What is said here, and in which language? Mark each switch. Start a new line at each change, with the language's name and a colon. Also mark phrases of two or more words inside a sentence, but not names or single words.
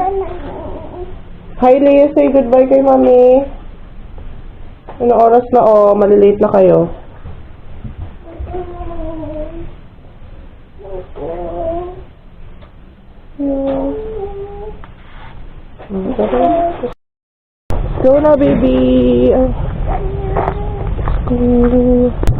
English: Hi, Leia. Say goodbye
Filipino: kay mami. Ano oras na, oh? Malilate na kayo.
English: Let's go na, baby. Let's go.